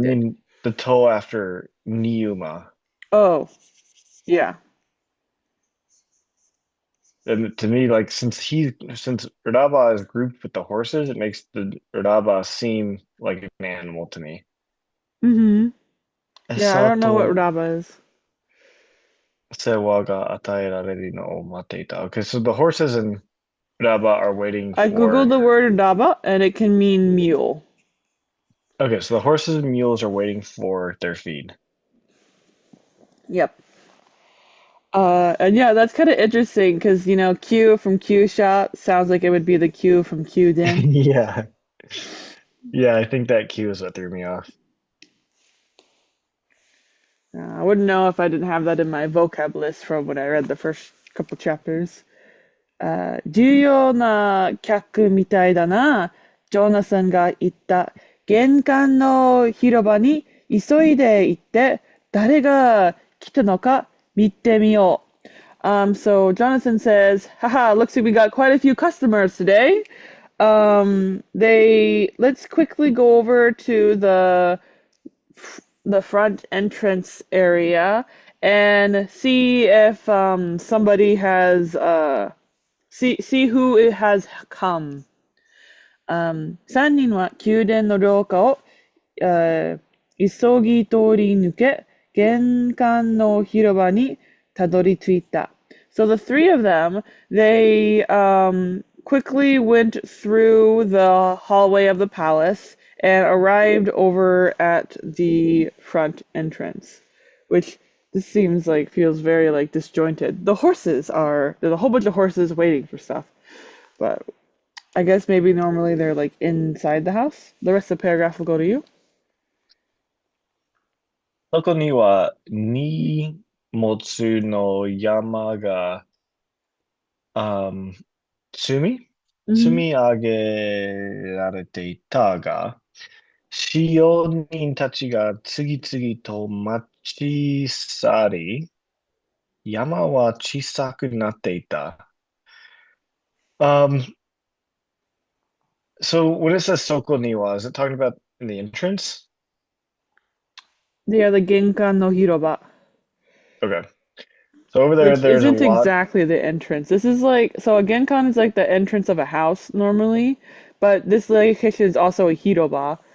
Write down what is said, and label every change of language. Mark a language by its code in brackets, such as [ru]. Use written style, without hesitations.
[en] mean the toll after Niuma. Oh, yeah. And to me, like since Urdaba is grouped with the horses, it makes the Urdaba seem like an animal to me. Mm-hmm. Yeah, I don't know what [ja] 餌と [en] Radaba is. [ja] 世話が与えられるのを待っていた. [en] Okay, so the horses in Urdaba are waiting I googled for. the word Radaba and it can mean mule. Okay, so the horses and mules are waiting for their feed. Yep. And yeah, that's kind of interesting because Q from Q Shop sounds like it would be the Q from Q Din. Yeah. Yeah, I think that cue is what threw me off. I wouldn't know if I didn't have that in my vocab list from when I read the first couple chapters. [ja] 重要な客みたいだな。ジョナサンが言った。玄関の広場に急いで行って、誰が来たのか見てみよう。 [en] So Jonathan says, haha, looks like we got quite a few customers today. Let's quickly go over to the front entrance area and see if somebody has see who it has come. [ja] 3人は宮殿の廊下を、急ぎ通り抜け、玄関の広場にたどり着いた。 [en] So the three of them, they quickly went through the hallway of the palace and arrived over at the front entrance, which this seems like feels very like disjointed. There's a whole bunch of horses waiting for stuff, but I guess maybe normally they're like inside the house. The rest of the paragraph will go to you. [ja] そこには荷物の山が、um, 積み積 Hmm. み上げられていたが、使用人たちが次々と待ち去り、山は小さくなっていた。 [en] Um, so when it says Soko Niwa, is it talking about in the entrance? They are the Genkan no Hiroba, Okay. So over there, which there's a isn't lot. exactly the entrance. This is like, so a Genkan is like the entrance of a house normally, but this location is also a Hiroba.